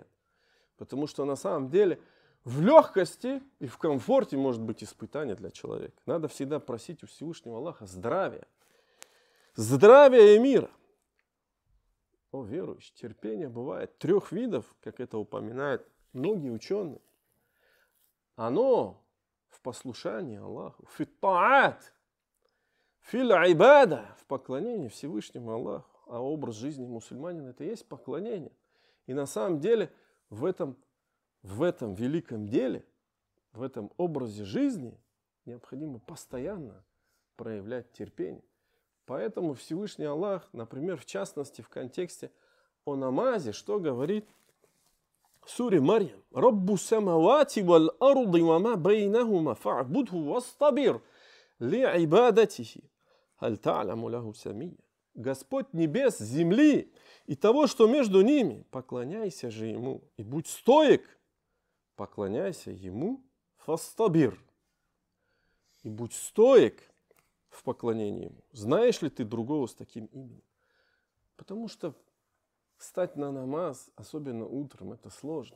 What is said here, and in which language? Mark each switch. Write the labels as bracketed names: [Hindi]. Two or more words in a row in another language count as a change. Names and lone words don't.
[Russian] Потому что на самом деле в легкости и в комфорте может быть испытание для человека. Надо всегда просить у Всевышнего Аллаха здравия. Здравия и мира. О, верующий, терпение бывает 3 видов, как это упоминают многие ученые. Оно в послушании Аллаху, [Arabic] في الطاعات، في العبادة, [Russian] в поклонении Всевышнему Аллаху. А образ жизни мусульманина — это и есть поклонение. И на самом деле в этом великом деле, в этом образе жизни необходимо постоянно проявлять терпение. Поэтому Всевышний Аллах, например, в частности в контексте о намазе, что говорит в суре Марьям: [Arabic] «رب السماوات والأرض وما بينهما فاعبده واصطبر لعبادته هل تعلم له سميا». [Russian] Господь небес, земли и того, что между ними, поклоняйся же ему, и будь стоек, поклоняйся ему, фастабир, и будь стоек в поклонении ему. Знаешь ли ты другого с таким именем? Потому что встать на намаз, особенно утром, это сложно.